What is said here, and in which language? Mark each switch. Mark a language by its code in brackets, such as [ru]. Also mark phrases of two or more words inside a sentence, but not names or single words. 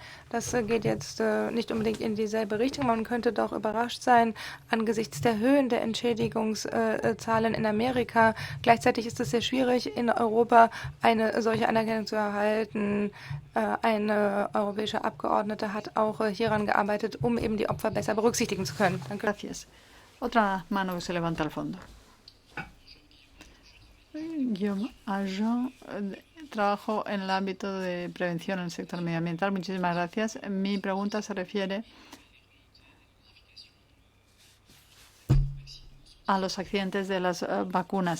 [de] Das geht jetzt nicht unbedingt in dieselbe Richtung. Man könnte doch überrascht sein angesichts der Höhen der Entschädigungszahlen in Amerika. Gleichzeitig ist es sehr schwierig, in Europa eine solche Anerkennung zu erhalten. Eine europäische Abgeordnete hat auch hieran gearbeitet, um eben die Opfer besser berücksichtigen zu können. Danke. [es] Gracias. Otra mano que se levanta al fondo. Yo, Agent, trabajo en el ámbito de prevención en el sector medioambiental. Muchísimas gracias. Mi pregunta se refiere a los accidentes de las vacunas.